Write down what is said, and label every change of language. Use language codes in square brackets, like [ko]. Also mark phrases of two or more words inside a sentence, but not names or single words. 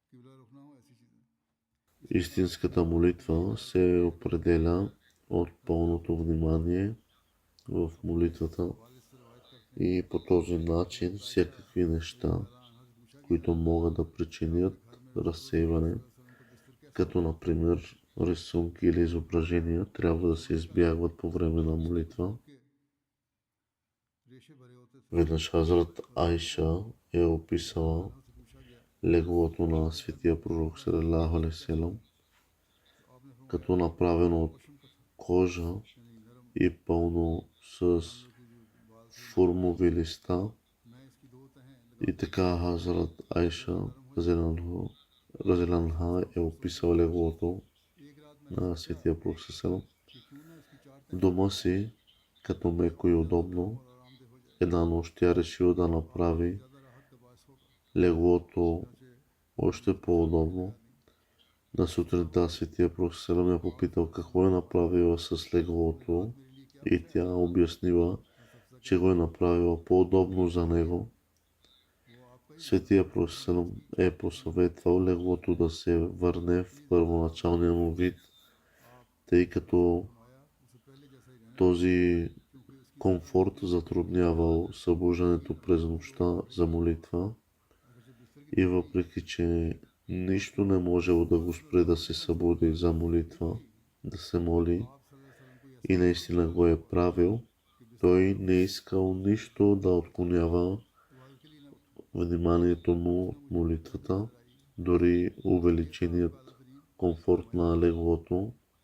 [bg] Истинската молитва се определя от пълното внимание в молитвата и по този начин всякакви неща, които могат да причинят разсейване, като например рисунки или изображения, трябва да се избягват по време на молитва. Веднъж Хазрат Айша е описала леглото на светия пророк [ar] صلى الله عليه وسلم [bg] като направено от кожа и пълно с фурмови листа. И така Хазрат Айша разеланха е описал леглото на светия пророк [ar] صلى الله عليه وسلم [bg] в дома си като меко и удобно. Една нощ тя решила да направи леглото още по-удобно. На сутринта светия пророк [ar] صلى الله عليه وسلم [bg] я попитал какво е направила с леглото и тя обяснила, че го е направила по-удобно за него. Светия пророк [ar] صلى الله عليه وسلم [bg] е посъветвал леглото да се върне в първоначалния му вид, тъй като този комфорт затруднявал събуждането през нощта за молитва и въпреки, че нищо не можело да го спре да се събуди за молитва, да се моли и наистина го е правил, той не искал нищо да отклонява вниманието му от молитвата, дори увеличеният комфорт на леглото.